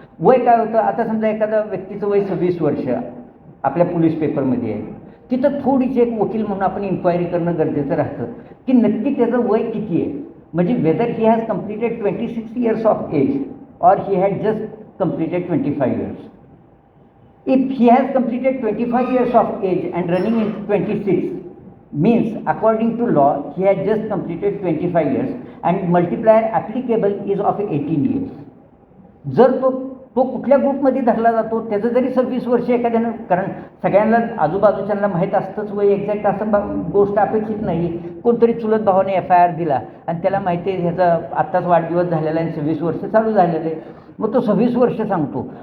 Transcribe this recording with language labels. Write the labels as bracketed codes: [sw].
[mr] वय काय होतं, आता समजा एखाद्या व्यक्तीचं वय 26 वर्ष आपल्या पोलीस पेपरमध्ये आहे, तिथं थोडीशी एक वकील म्हणून आपण इन्क्वायरी करणं गरजेचं राहतं की नक्की त्याचं वय किती आहे. म्हणजे [en] Whether he has completed 26 years of age or he had just completed 25 years. If he has completed 25 years of age and running into 26, means according to law he has just completed 25 years and multiplier applicable is of 18 years. [mr] जर तो कुठल्या ग्रुपमध्ये धरला जातो, त्याचं जरी 26 वर्ष एखाद्यानं, कारण सगळ्यांना आजूबाजूच्यांना माहीत असतंच वय एक्झॅक्ट असं गोष्ट अपेक्षित नाही. कोणतरी चुलत भावाने FIR दिला आणि त्याला माहिती आहे ह्याचा आत्ताच वाढदिवस झालेला आहे, 26 वर्ष चालू झालेलं आहे, मग तो 26 वर्ष सांगतो.